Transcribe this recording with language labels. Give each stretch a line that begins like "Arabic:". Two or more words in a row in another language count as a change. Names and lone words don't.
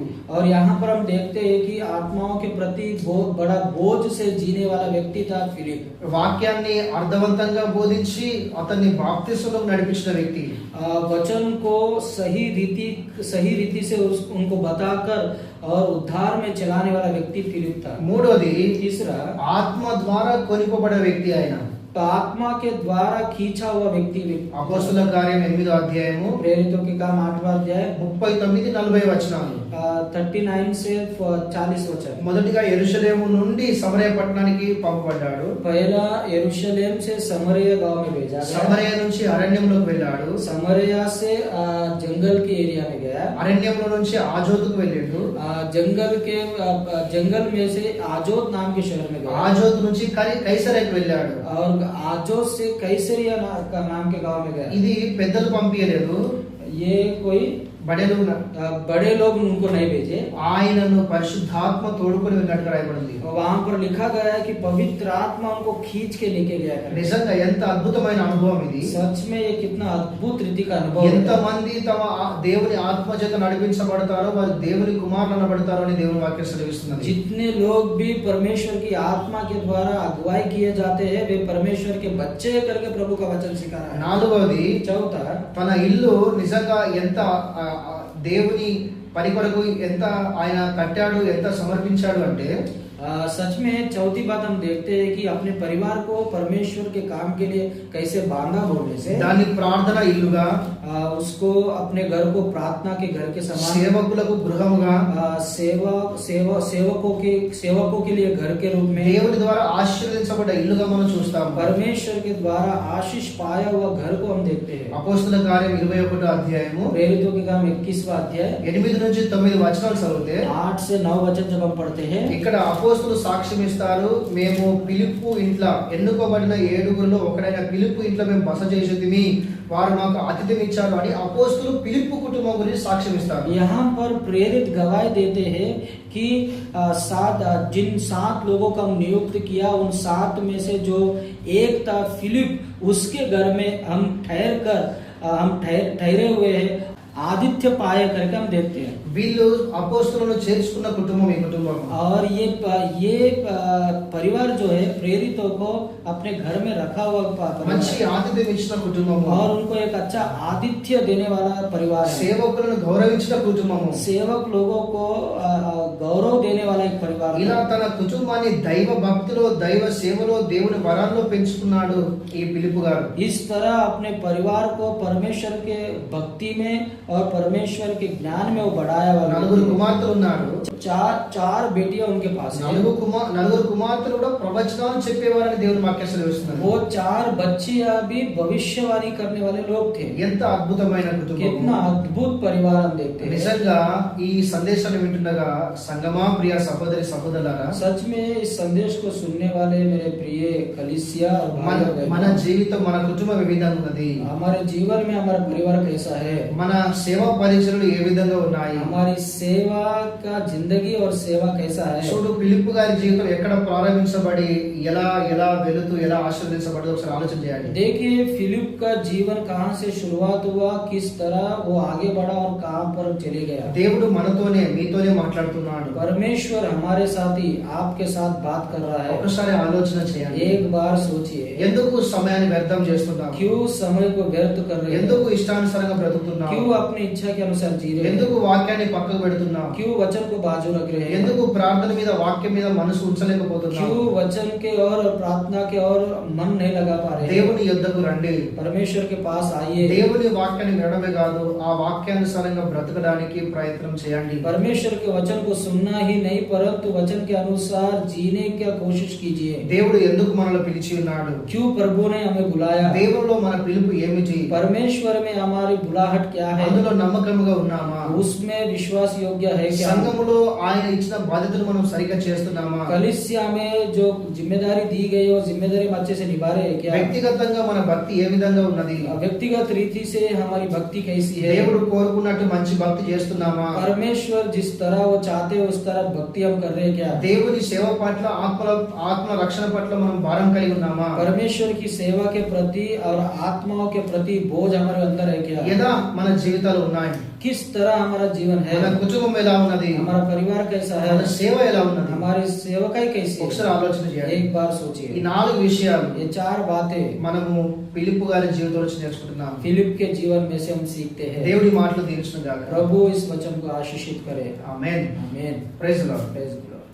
Hindi: और यहाँ पर हम देखते हैं कि आत्माओं के प्रति बहुत बड़ा बोझ से जीने वाला व्यक्ति था फिलिप।
Telugu: వాక్యాన్ని అర్థవంతంగా బోధించి అతన్ని బాప్తిస్మలోకి నడిపించిన వ్యక్తి.
Hindi: वचन को सही रीति से उनको बताकर और उद्धार में चलाने वाला व्यक्ति फिलिप था।
Telugu: మూడోది,
Hindi: तीसरा,
Telugu: ఆత్మ ద్వారా కొనిపోబడే వ్యక్తి ఆయన.
Hindi: आत्मा के द्वारा खींचा हुआ व्यक्ति
Telugu: అపోస్తల కార్యం 8వ అధ్యాయము
Hindi: प्रेरितों के काम 8वां अध्याय
Telugu: 39-40 వచనాలు.
Hindi: 39 से 40 वचन।
Telugu: మొదటిగా యెరూషలేము నుండి సమరయ పట్టణానికి పంపబడ్డాడు.
Hindi: पहला यरूशलेम से समरिया गांव में भेजा गया।
Telugu: సమరయ నుంచి అరణ్యంలోకి వెళ్ళాడు.
Hindi: समरिया से जंगल के एरिया में गया।
Telugu: అరణ్యంలో నుంచి ఆజోతుకు వెళ్ళాడు.
Hindi: जंगल में से आजोत नाम के शहर में गया।
Telugu: ఆజోతు నుంచి కైసరకి వెళ్ళాడు.
Hindi: और आजोत से कैसरिया नाम के गांव में गया।
Telugu: ఇది పెద్దలు పంపించలేదు,
Hindi: ये कोई बड़े लोग उनको नहीं भेजे।
Telugu: ఆయనను పరిశుద్ధాత్మ తోడుకొని వెళ్ళినట్టు రాయబడింది.
Hindi: वहां पर लिखा गया है कि पवित्र आत्मा उनको खींच के लेके गया।
Telugu: నిజంగా ఎంత అద్భుతమైన అనుభవం ఇది.
Hindi: सच में ये कितना अद्भुत रीति का अनुभव है।
Telugu: ఎంత మంది తమ దేవుని ఆత్మ చేత నడిపించబడతారో వారు దేవుని కుమారులు అనబడతారో అని దేవుని వాక్యం సెలవిస్తున్నది.
Hindi: जितने लोग भी परमेश्वर की आत्मा के द्वारा अगुवाई किए जाते हैं वे परमेश्वर के बच्चे करके प्रभु का वचन सिखा रहा है।
Telugu: నాలుగవది,
Hindi: चौथा,
Telugu: తన ఇల్లు నిజంగా ఎంత దేవుని పని కొరకు ఎంత ఆయన కట్టాడు, ఎంత సమర్పించాడు అంటే,
Hindi: सच में चौथी बात हम देखते हैं कि अपने परिवार को परमेश्वर के काम के लिए कैसे बांधा बोलने से
Telugu: దాన్ని ప్రార్థన ఇల్లుగా,
Hindi: उसको अपने घर को प्रार्थना के घर के समान,
Telugu: సేవకులకు గృహముగా,
Hindi: सेवकों के लिए घर के रूप में,
Telugu: దేవుని ద్వారా ఆశీర్వదించబడ్డ ఇల్లుగా మనం చూస్తాము.
Hindi: परमेश्वर के द्वारा आशीष पाया हुआ घर को हम देखते हैं।
Telugu: అపోస్తల కార్యం 21వ అధ్యాయము
Hindi: प्रेरितों के काम 21वां अध्याय
Telugu: 8 నుంచి 9 వచనాలు చదివితే
Hindi: 8 से 9 वचन जब हम पढ़ते हैं,
Telugu: ఇక్కడ అపోస్తలు సాక్ష్యం ఇస్తారు. మేము ఫిలిప్పు ఇంట్లో ఎన్నుకోబడిన 7గురిలో ఒకడైన ఫిలిప్పు ఇంట్లో మేము బస చేసేదిమి, వారు మాకు ఆతిథ్యం ఇచ్చారు అని అపోస్తలు ఫిలిప్పు కుటుంబం గురించి సాక్ష్యం ఇస్తారు.
Hindi: यहाँ पर प्रेरित गवाही देते हैं कि जिन 7 लोगों का हम नियुक्त किया, उन 7 में से जो एक था फिलिप, उसके घर में हम ठहरे हुए हैं, आदित्य पाए करके हम देखते हैं।
Telugu: వీళ్ళు అపోస్తలులను చేర్చుకున్న కుటుంబం ఈ కుటుంబం.
Hindi: और ये परिवार जो है प्रेरितों को अपने घर में रखा हुआ
Telugu: మంచి ఆతిథ్యం ఇచ్చిన కుటుంబము,
Hindi: और उनको एक अच्छा आतिथ्य देने वाला परिवार है।
Telugu: సేవకులను గౌరవించిన కుటుంబము,
Hindi: सेवक लोगों को गौरव देने वाला एक परिवार।
Telugu: ఇలా తన కుటుంబాన్ని దైవ భక్తిలో, దైవ సేవలో, దేవుని వరాల్లో పెంచుకున్నాడు ఈ ఫిలిప్పు గారు.
Hindi: इस तरह अपने परिवार को परमेश्वर के भक्ति में और परमेश्वर के ज्ञान में वो बढ़ाया।
Telugu: 4 కుమార్తెలు ఉన్నారు.
Hindi: 4 बेटियां उनके पास है।
Telugu: 4 కుమార్తెలు కూడా ప్రవచనాలు చెప్పేవారని దేవుని వాక్యం సెలవిస్తున్నారు.
Hindi: वो 4 बच्चियां भी भविष्यवाणी करने वाले लोग थे।
Telugu: ఎంత అద్భుతమైన కుటుంబం,
Hindi: कितना अद्भुत परिवार हम देखते हैं।
Telugu: నిజంగా ఈ సందేశాన్ని వింటుండగా సంగమా ప్రియ సహోదరి సహోదరులారా,
Hindi: सच में इस संदेश को सुनने वाले मेरे प्रिय कलीसिया और भाई और
Telugu: మన
Hindi: बहनों,
Telugu: జీవితం, మన కుటుంబం ఏ విధంగా ఉన్నది,
Hindi: हमारे जीवन में हमारा परिवार कैसा है,
Telugu: మన సేవా పరిచర్యలు ఏ విధంగా ఉన్నాయి,
Hindi: हमारी सेवा का जिंदगी और सेवा कैसा है।
Telugu: చూడు ఫిలిప్పు గారి జీవితం ఎక్కడ ప్రారంభించబడి ఎలా ఎలా వెళుతూ ఎలా ఆశీర్వదించబడదో ఒకసారి ఆలోచన చేయాలి.
Hindi: देखिए फिलिप का जीवन कहाँ से शुरुआत हुआ, किस तरह वो आगे बढ़ा और कहाँ पर चले गया.
Telugu: దేవుడు మనతోనే మీతోనే మాట్లాడుతున్నాడు.
Hindi: परमेश्वर हमारे साथ ही आपके साथ बात कर रहा है.
Telugu: ఒకసారి ఆలోచన చేయండి.
Hindi: एक बार सोचिए,
Telugu: ఎందుకు సమయాన్ని వ్యర్థం చేస్తున్నాం?
Hindi: क्यों समय को व्यर्थ कर रहे हैं,
Telugu: ఎందుకు ఇష్టానుసారంగా బ్రతుకుతున్నాం?
Hindi: क्यों अपनी इच्छा के अनुसार जी रहे हैं,
Telugu: ఎందుకు వాక్యాన్ని పక్కకు పెడుతున్నాం?
Hindi: क्यों वचन को बाजू रख रहे हैं,
Telugu: ఎందుకు ప్రార్థన మీద వాక్యం మీద మనసు ఉంచలేకపోతున్నాం?
Hindi: क्यों वचन के और प्रार्थना के और मन नहीं लगा पा रहे हैं.
Telugu: దేవుని యొద్దకు రండి.
Hindi: परमेश्वर के पास आइए.
Telugu: దేవుని వాక్యాన్ని వినడమే కాదు, ఆ వాక్యానుసారంగా బ్రతకడానికి ప్రయత్నం చేయండి.
Hindi: परमेश्वर के वचन को सुनना ही नहीं परंतु वचन के अनुसार जीने की कोशिश कीजिए.
Telugu: దేవుడు ఎందుకు మనల్ని పిలిచి ఉన్నాడు?
Hindi: क्यों प्रभु ने हमें बुलाया,
Telugu: దేవునిలో మన పిలుపు ఏమిటి?
Hindi: परमेश्वर में हमारी बुलाहट क्या है,
Telugu: అందులో నమ్మకంగా ఉన్నామా?
Hindi: उसमें विश्वास योग्य है क्या,
Telugu: సంఘములో ఆయన ఇచ్చిన బాధ్యతను మనం సరిగ్గా చేస్తున్నామా?
Hindi: कलीसिया में जो जिम्मेदारी दी गई वो जिम्मेदारी हम अच्छे से निभा रहे हैं क्या,
Telugu: వ్యక్తిగతంగా మన భక్తి ఏ విధంగా ఉన్నది?
Hindi: व्यक्तिगत रीति से हमारी भक्ति कैसी है,
Telugu: దేవుడు కోరుకున్నట్టు మంచి భక్తి చేస్తున్నామా?
Hindi: परमेश्वर जिस तरह वो चाहते हैं उस तरह भक्ति हम कर रहे हैं क्या,
Telugu: దేవుని సేవ పట్ల ఆత్మ రక్షణ పట్ల మనం భారం కలిగి ఉన్నామా?
Hindi: परमेश्वर की सेवा के प्रति और आत्माओं के प्रति बोझ हमारे अंदर है क्या,
Telugu: ఎలా మన జీవితాలు ఉన్నాయి?
Hindi: किस तरह हमारा जीवन है,
Telugu: మన కుటుంబం ఎలా ఉన్నది?
Hindi: हमारा परिवार कैसा है,
Telugu: మన సేవ ఎలా ఉన్నది?
Hindi: हमारी सेवकाई कैसी
Telugu: ఒకసారి
Hindi: है.
Telugu: ఆలోచన చేయండి.
Hindi: एक बार
Telugu: ఈ
Hindi: सोचिए,
Telugu: 4 విషయాలు
Hindi: ये 4 बातें
Telugu: మనము ఫిలిప్పు గారి జీవితంలో నుంచి నేర్చుకుంటున్నాం.
Hindi: फिलिप के जीवन में से हम सीखते हैं.
Telugu: దేవుడి మాటలు దీవించును గాక.
Hindi: प्रभु इस वचन को आशीषित करे.
Telugu: ఆమేన్.
Hindi: आमीन.
English: Praise the Lord. Praise the Lord.